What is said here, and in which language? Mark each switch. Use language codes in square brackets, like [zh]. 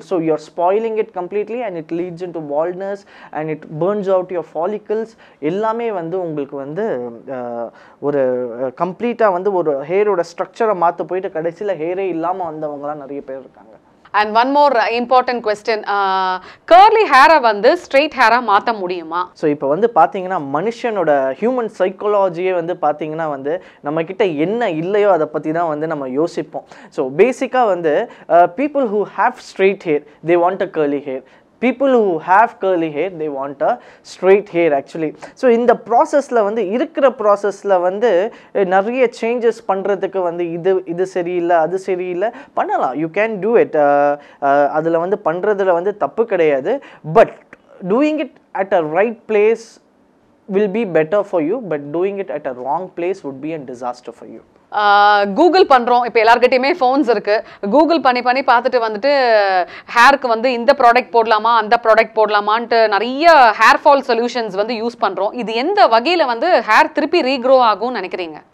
[en] So you're spoiling it completely and it leads into baldness and it burns out your follicles. [ta] எல்லாமே வந்து உங்களுக்கு வந்து ஒரு கம்ப்ளீட்டாக வந்து ஒரு ஹேரோட ஸ்ட்ரக்சரை மாற்ற போயிட்டு கடைசியில் ஹேரே இல்லாமல் வந்தவங்களாம் நிறைய பேர் இருக்காங்க. [en] And one more important question, curly hair வந்து straight hair [ta] மாத்த முடியுமா? ஸோ இப்போ வந்து பார்த்தீங்கன்னா மனுஷனோட ஹியூமன் சைக்காலஜியே வந்து பார்த்தீங்கன்னா வந்து நம்மக்கிட்ட என்ன இல்லையோ அதை பற்றி தான் வந்து நம்ம யோசிப்போம். [en] So பேசிக்காக வந்து people who have straight hair, they want a curly hair. People who have curly hair, they want a straight hair actually. [ta] So இந்த ப்ராசஸில் வந்து இருக்கிற ப்ராசஸில் வந்து நிறைய சேஞ்சஸ் பண்ணுறதுக்கு வந்து இது சரியில்லை அது சரியில்லை பண்ணலாம். [en] You can do it. [ta] அதில் வந்து பண்ணுறதுல வந்து தப்பு கிடையாது. [en] but doing it [ta] at a right place [en] will be better for you, but doing it at a wrong place would be a disaster for you. [ta] Google பண்ணுறோம், இப்போ எல்லாருக்கிட்டையுமே ஃபோன்ஸ் இருக்குது. கூகுள் பண்ணி பார்த்துட்டு வந்துட்டு ஹேருக்கு வந்து இந்த ப்ராடக்ட் போடலாமா அந்த ப்ராடக்ட் போடலாமான்ட்டு நிறைய ஹேர் ஃபால் சொல்யூஷன்ஸ் வந்து யூஸ் பண்ணுறோம். இது எந்த வகையில் வந்து ஹேர் திருப்பி ரீக்ரோ ஆகும்னு நினைக்கிறீங்க?